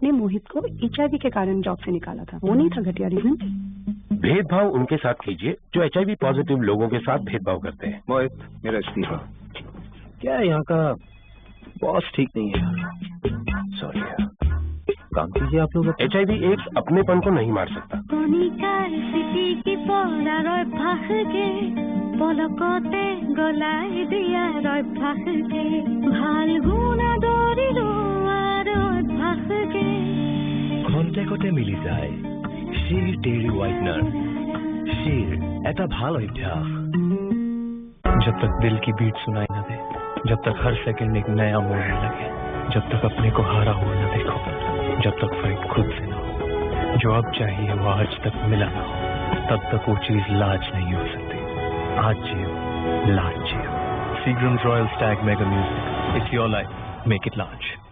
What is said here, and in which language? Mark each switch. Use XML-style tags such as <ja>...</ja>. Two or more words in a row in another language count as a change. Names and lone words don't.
<hi>आपने मोहित को HIV के कारण जॉब से निकाला था वो नहीं था घटिया रीजन भेदभाव उनके साथ कीजिए जो HIV पॉजिटिव लोगों के साथ भेदभाव करते हैं मोहित मेरा इस्तीफा क्या यहाँ का बॉस ठीक नहीं है सॉरी यार काम कीजिए आप लोग HIV एड्स अपनेपन को नहीं मार सकता</hi> <as>খন্তেকতে মিলি যায় শিৰ ডেইৰী হোৱাইটনাৰ শিৰ এটা ভাল অভ্যাস</as> <hi>जब तक दिल की बीट सुनाई न दे जब तक हर सेकंड एक नया मोड़ लगे जब तक अपने को हारा हुआ न देखो जब तक फाइट खुद से न हो जो अब चाहिए वो आज तक मिला ना हो तब तक वो चीज लाज नहीं हो सकती आज जियो लाज जियो Seagram's Royal Stag Mega Music</hi> <en>it's your life make it large</en>